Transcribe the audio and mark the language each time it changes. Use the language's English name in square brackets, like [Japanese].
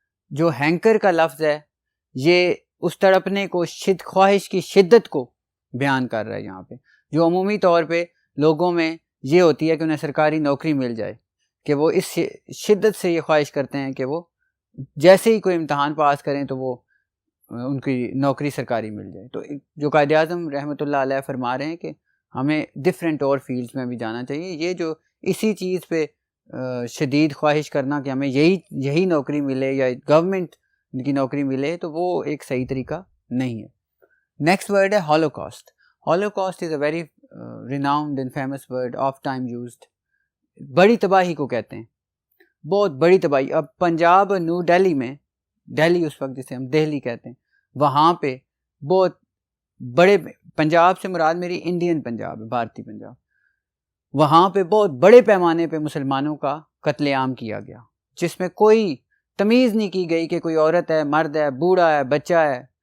[Urdu] جو ہینکر کا لفظ ہے یہ اس تڑپنے کو، خواہش کی شدت کو بیان کر رہا ہے یہاں پہ، جو عمومی طور پہ لوگوں میں یہ ہوتی ہے کہ انہیں سرکاری نوکری مل جائے، کہ وہ اس شدت سے یہ خواہش کرتے ہیں کہ وہ جیسے ہی کوئی امتحان پاس کریں تو وہ ان کی نوکری سرکاری مل جائے۔ تو جو قائد اعظم رحمۃ اللہ علیہ فرما رہے ہیں کہ ہمیں ڈفرینٹ اور فیلڈز میں بھی جانا چاہیے، یہ جو اسی چیز پہ شدید خواہش کرنا کہ ہمیں یہی نوکری ملے یا گورنمنٹ کی نوکری ملے، تو وہ ایک صحیح طریقہ نہیں ہے۔ نیکسٹ ورڈ ہے holocaust. [English] Holocaust is a very renowned and famous word of time used. [Urdu] بڑی تباہی کو کہتے ہیں, بہت بڑی تباہی. اب پنجاب اور نیو دہلی میں, دہلی اس وقت جسے ہم دہلی کہتے ہیں, وہاں پہ بہت بڑے, پنجاب سے مراد میری انڈین پنجاب ہے, بھارتی پنجاب, وہاں پہ بہت بڑے پیمانے پہ مسلمانوں کا قتل عام کیا گیا, جس میں کوئی تمیز نہیں کی گئی کہ کوئی عورت ہے, مرد ہے, بوڑھا ہے, بچہ ہے.